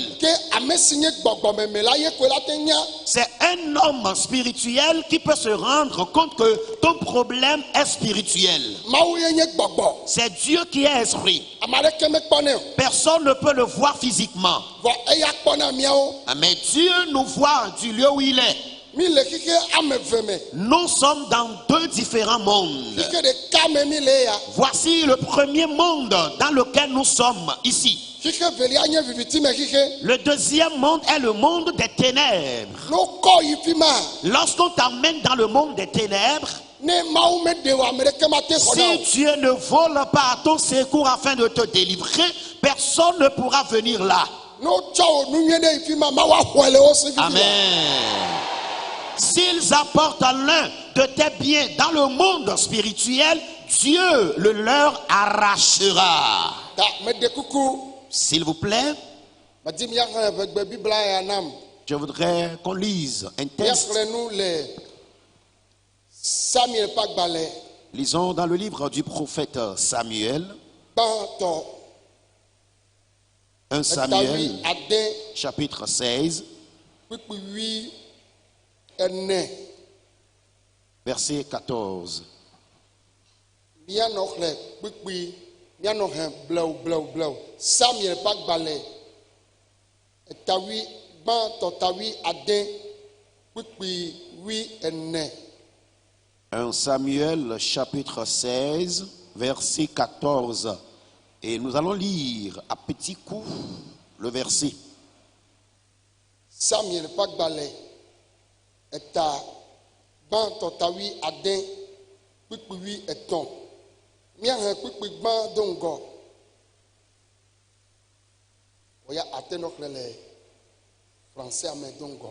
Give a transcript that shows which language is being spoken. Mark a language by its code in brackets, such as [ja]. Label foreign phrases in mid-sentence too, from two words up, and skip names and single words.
[ee] Ke ame si nye gbɔgbɔme me la ye koe la te nya. [fr] C'est un homme spirituel qui peut se rendre compte que ton problème est spirituel. [ee] Mawu ye nye gbɔgbɔ. [fr] C'est Dieu qui est esprit. [ee] Ame aɖeke mekpɔnɛ o. [fr] Personne ne peut le voir physiquement. [ee] Vɔ eya kpɔna miawo. [fr] Mais Dieu nous voit du lieu où il est. [ee] Mi le xixe ame eve me. [fr] Nous sommes dans deux différents mondes. [ee] Xixe ɖeka me mi le ya. [fr] Voici le premier monde dans lequel nous sommes ici. [ee] Xixe velia nye viviti me xixe. [fr] Le deuxième monde est le monde des ténèbres. [ee] N'okɔ yi fi ma. [fr] Lorsqu'on t'emmène dans le monde des ténèbres, [ee] Ne Mawu me ɖe o ame ɖeke ma te xɔ na o. si [fr] Dieu ne vole pas à ton secours afin de te délivrer, personne ne pourra venir là. [ee] N'otsɔ o nu nyuie ɖe yi fi ma Mawu axɔe le wo si fi ma. Amen. [fr] S'ils apportent l'un de tes biens dans le monde spirituel, Dieu le leur arrachera. [ee] Ta me ɖe kuku. [fr] S'il vous plaît, [ee] Madi miaxlẽ ʋegbe Biblia ya nam. [fr] je voudrais qu'on lise un texte. [ee] Miaxlẽ nu le Samuel ƒe agbalẽ [fr] Lisons dans le livre du prophète Samuel, [ee] gbãtɔ 1 etawi Samuel, ade [fr] chapitre 16, [ee] kpikpiwi ene. [fr] verset 14. [ee] Mianɔ xlẽ kpikpi mianɔ he blewu. Samuel ƒe agbalẽ etawi gbãtɔ tawi ade kpikpiwi ene. [fr] 1 Samuel, chapitre 16, verset 14. Et nous allons lire à petits coups le verset. [ee] Samuel ƒe agbalẽ eta gbãtɔ tawi ade kpikpiwi etɔ̃. Míahe kpikpi gbã do ŋgɔ. Oya ate nɔ xlẽ le français ame do ŋgɔ.